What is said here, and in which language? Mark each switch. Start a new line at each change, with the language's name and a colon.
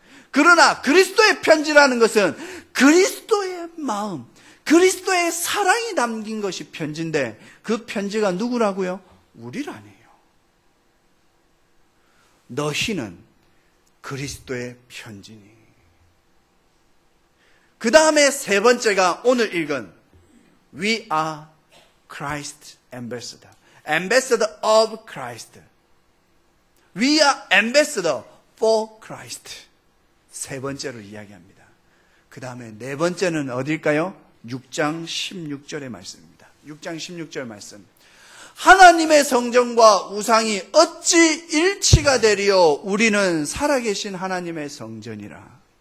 Korean: 그러나 그리스도의 편지라는 것은 그리스도의 마음, 그리스도의 사랑이 담긴 것이 편지인데 그 편지가 누구라고요? 우리라네요. 너희는 그리스도의 편지니. 그 다음에 세 번째가 오늘 읽은
English: We are Christ Ambassador. Ambassador of Christ. We are Ambassador for Christ.
Korean: 세 번째로 이야기합니다. 그 다음에 네 번째는 어딜까요? 6장 16절의 말씀입니다. 6장 16절 말씀. 하나님의 성전과 우상이 어찌 일치가 되리요? 우리는 살아계신 하나님의 성전이라.